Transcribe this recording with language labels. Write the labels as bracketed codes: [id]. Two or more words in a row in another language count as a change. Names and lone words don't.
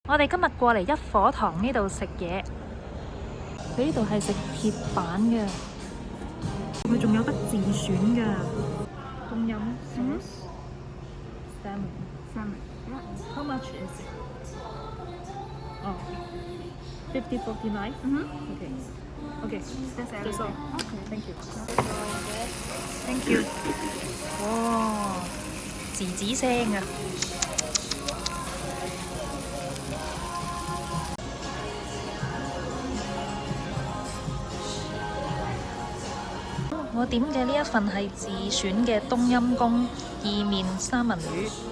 [yue] 我哋今日過嚟一火堂呢度食嘢，佢呢度係食鐵板嘅，佢仲有得自選㗎。仲飲 salmon. [en] How much is it? Oh, 50-49. Okay. That's all. Thank you. Thank you. [yue] 哇，吱吱聲啊！我點嘅呢一份係自選嘅冬陰功意麵三文魚，